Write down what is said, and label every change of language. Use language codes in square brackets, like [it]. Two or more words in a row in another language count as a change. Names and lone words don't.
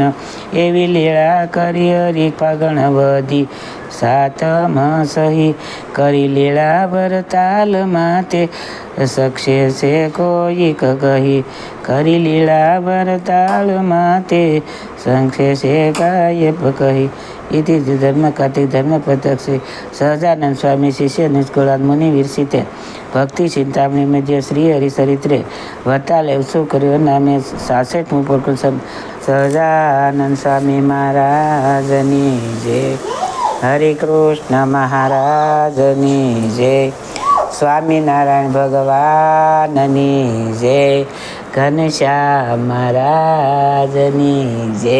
[gu] એવી લીળા કરી હરિ પાગણ વધી સાતમ સહી. કરી લીળા વરતાલ માતે સક્ષે છે કોઈક કહી. કરી લીળા વરતાલ માતે સંક્ષે છે કાયપ કહી. [sa] इति धर्म कार्तिक धर्म प्रत्यक्ष सहजानंद स्वामी शिष्य निष्कुलाद मुनि विरसिते भक्ति चिंतामणि मध्य श्री हरिचरित्रे वर्ताल उत्सव [gu] કર્યો નામે 66મું પ્રકરણ. સહજાનંદ સ્વામી મહારાજની જય. હરે કૃષ્ણ મહારાજની જય. સ્વામિનારાયણ ભગવાનની જય. ઘનશ્યામ મહારાજની જય.